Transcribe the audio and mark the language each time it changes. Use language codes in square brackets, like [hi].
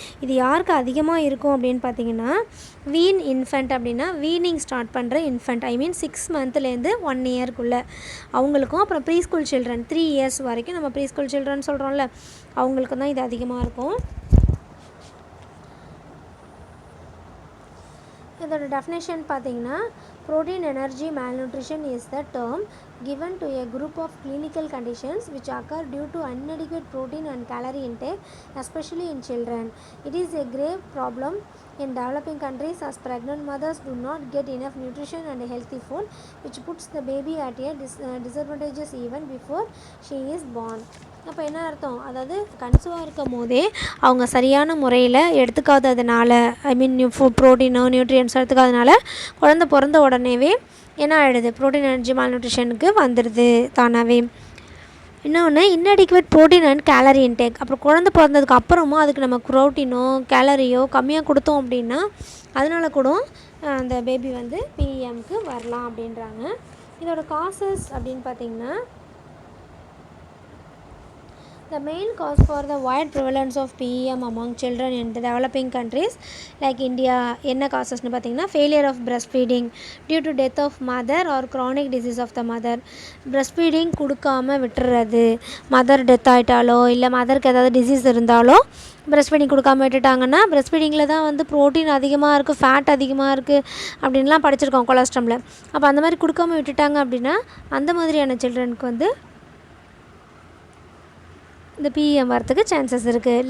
[ta] இது யாருக்கு அதிகமாக இருக்கும் அப்படின்னு பார்த்தீங்கன்னா, வீன் இன்ஃபண்ட் அப்படின்னா வீனிங் ஸ்டார்ட் பண்ணுற இன்ஃபண்ட், ஐ மீன் 6 மந்த்லேருந்து 1 இயர்க்குள்ளே அவங்களுக்கும், அப்புறம் ப்ரீ ஸ்கூல் சில்ட்ரன் 3 இயர்ஸ் வரைக்கும் நம்ம ப்ரீ ஸ்கூல் சில்ட்ரன் சொல்கிறோம்ல, அவங்களுக்கும் தான் இது அதிகமாக இருக்கும். இதோட டெஃபினேஷன் பார்த்தீங்கன்னா, [en] Protein energy malnutrition is the term given to a group of clinical conditions which occur due to inadequate protein and calorie intake, especially in children. It is a grave problem in developing countries as pregnant mothers do not get enough nutrition and healthy food, which puts the baby at a disadvantages even before she is born. [ta] அப்போ என்ன அர்த்தம்? அதாவது கன்சீவாக இருக்கும் போதே அவங்க சரியான முறையில் எடுத்துக்காததுனால, ஐ மீன் ப்ரோட்டீனோ நியூட்ரியன்ஸோ எடுத்துக்காததுனால குழந்தை பிறந்த உடனேவே என்ன ஆகிடுது, ப்ரோட்டீன் எனர்ஜி மால்நியூட்ரிஷனுக்கு வந்துடுது தானாகவே. இன்னொன்று, இன்அடிக்குவேட் ப்ரோட்டீன் அண்ட் கேலரி இன்டேக். அப்புறம் குழந்தை பிறந்ததுக்கு அப்புறமும் அதுக்கு நம்ம ப்ரோட்டீனோ கேலரியோ கம்மியாக கொடுத்தோம் அப்படின்னா அதனால கூட அந்த பேபி வந்து பிஎம்க்கு வரலாம் அப்படின்றாங்க. இதோட காசஸ் அப்படின்னு பார்த்திங்கன்னா, [en] the main cause for the wide prevalence of PEM among children in the developing countries like India [ta] என்ன காசஸ்னு பார்த்தீங்கன்னா, [en] failure of breastfeeding due to death of mother or chronic disease of the mother. [ta] breastfeeding கொடுக்காம விட்டுறது, mother death ஆகிட்டாலோ இல்லை மதருக்கு ஏதாவது disease இருந்தாலோ breastfeeding கொடுக்காம விட்டுட்டாங்கன்னா, breastfeedingல தான் வந்து ப்ரோட்டீன் அதிகமாக இருக்குது, ஃபேட் அதிகமாக இருக்குது அப்படின்லாம் படிச்சிருக்கோம் கொலஸ்ட்ரமில். அப்போ அந்த மாதிரி கொடுக்காம விட்டுட்டாங்க அப்படின்னா அந்த மாதிரியான சில்ட்ரனுக்கு வந்து இந்த பிஎம் வரத்துக்கு சான்சஸ் இருக்குது.